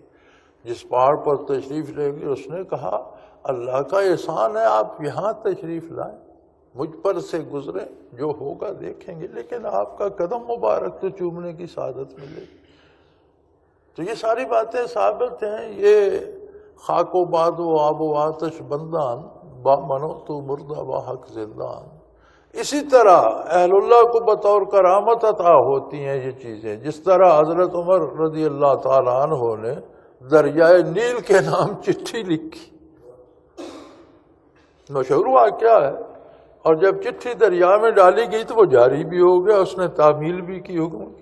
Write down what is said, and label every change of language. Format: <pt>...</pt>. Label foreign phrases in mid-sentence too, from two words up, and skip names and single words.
<ur>جس پہاڑ پر تشریف لے گئے اس نے کہا اللہ کا احسان ہے آپ یہاں تشریف لائیں، مجھ پر سے گزریں، جو ہوگا دیکھیں گے، لیکن آپ کا قدم مبارک تو چومنے کی سعادت ملے گی۔ تو یہ ساری باتیں ثابت ہیں۔</ur> <fa>یہ خاک و باد و آب و آتش بندان، با منو تو مردہ با حق زندان۔</fa> <ur>اسی طرح اہل اللہ کو بطور کرامت عطا ہوتی ہیں یہ چیزیں، جس طرح حضرت عمر</ur> <ar>رضی اللہ تعالیٰ عنہ</ar> <ur>نے دریائے نیل کے نام چٹھی لکھی، مشہور واقعہ ہے، اور جب چٹھی دریا میں ڈالی گئی تو وہ جاری بھی ہو گیا، اس نے تعمیل بھی کی حکم کی۔</ur>